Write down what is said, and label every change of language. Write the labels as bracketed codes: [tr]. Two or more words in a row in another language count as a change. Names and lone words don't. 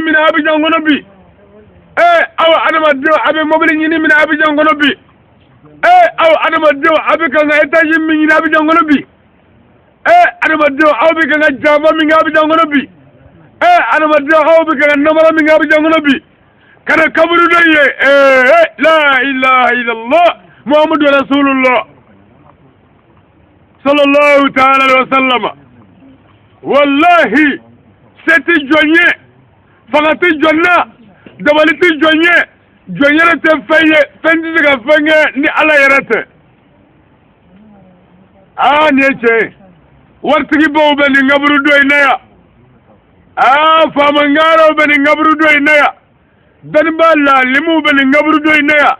[bm] min na Abidjan kɔnɔ bi aw adamadenw a bɛ mobili ɲini min na Abidjan kɔnɔ bi aw adamadenw a bɛ kan ka étage min ɲini Abidjan kɔnɔ bi adamadenw aw bɛ kan ka janfa min kɛ Abidjan kɔnɔ bi adamadenw aw bɛ kan ka namara min kɛ Abidjan kɔnɔ bi ka na kaburu dɔ ye [ar] لا إله إلا الله محمد رسول الله صلى الله تعالى عليه وسلم [bm] wallahi se tɛ jɔn ye fanga tɛ jɔn na dabali tɛ jɔn ye jɔn yɛrɛ tɛ fɛn ye fɛn tɛ se ka fɛn kɛ ni Ala yɛrɛ tɛ nin ye tiɲɛ ye waritigibaw bɛ nin kaburu dɔ in na yan faamangaraw bɛ nin kaburu dɔ in na yan dɔnnibaa laalimuw bɛ nin kaburu dɔ in na yan